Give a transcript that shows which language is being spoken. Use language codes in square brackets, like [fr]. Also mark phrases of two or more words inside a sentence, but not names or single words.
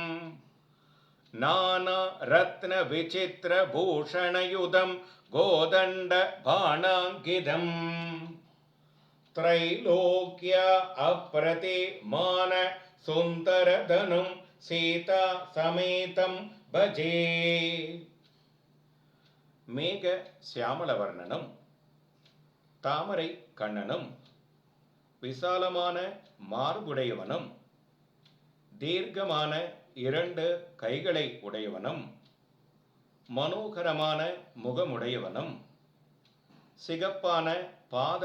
[sa] नाना रत्न विचित्र भूषणयुधं गोदंड बाणांकितम् त्रैलोक्य अप्रतिमान सुंदरधनुं सीता समेतं भजे. [ta] மேக சியாமளவர்ணனும் தாமரை கண்ணனும் விசாலமான மார்புடையவனும் தீர்க்கமான இரண்டு கைகளை உடையவனும் மனோகரமான முகமுடையவனும் சிகப்பான பாத